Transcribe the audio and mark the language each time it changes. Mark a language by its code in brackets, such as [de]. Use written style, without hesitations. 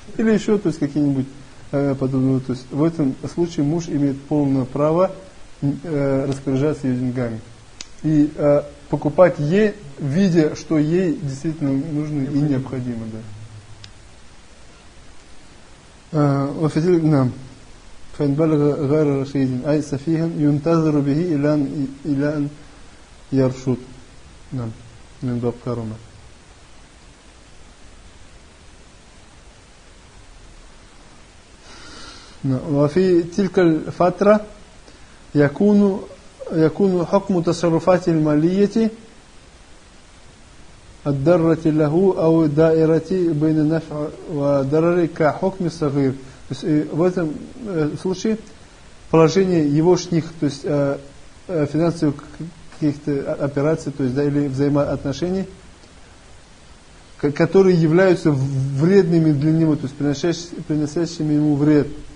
[ru] Или еще, то есть какие-нибудь подобные. То есть в этом случае муж имеет полное право распоряжаться ее деньгами. и покупать ей, видя, что ей действительно нужно и необходимо. Да. [ar] فإن بلغ غير رشيد أي سفيها ينتظر به إلى أن يرشد نعم من باب كرمة وفي تلك الفترة يكون حكم تصرفات المالية الدارة له أو دائرة بين نفع وضرر كحكم الصغير. [ru] То есть в этом случае положение его шних, то есть финансовых каких-то операций, то есть да, или взаимоотношений, которые являются вредными для него, то есть приносящими ему вред.